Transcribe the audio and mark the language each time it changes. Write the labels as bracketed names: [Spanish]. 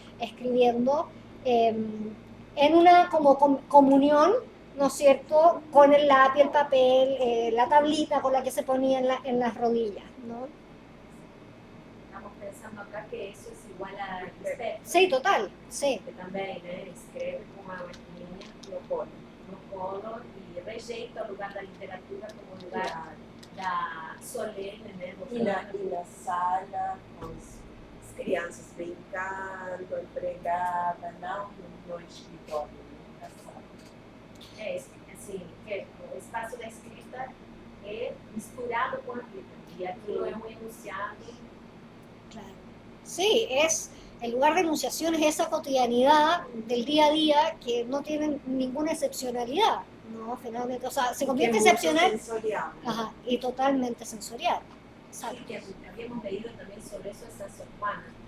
[Spanish] Escribiendo en una como comunión, ¿no es cierto?, con el lápiz, el papel, la tablita con la que se ponía en las rodillas, ¿no? Estamos pensando acá que eso es igual a respeto. Sí, total, sí. [Portuguese] Que também, né, escreve com a linha no colo e rejeita o lugar da literatura como lugar da solene, né? E na sala, com as crianças brincando, empregadas, não no escritório, na sala. É, assim, que o espaço da escrita é misturado com a vida. E aquilo é um enunciado. Claro. [Spanish] Sí, es el lugar de enunciación, es esa cotidianidad del día a día que no tiene ninguna excepcionalidad, ¿no? Finalmente, o sea, se convierte excepcional. Sensorial. Ajá, y totalmente sensorial. Sabe que habíamos leído también sobre eso esa Sor Juana.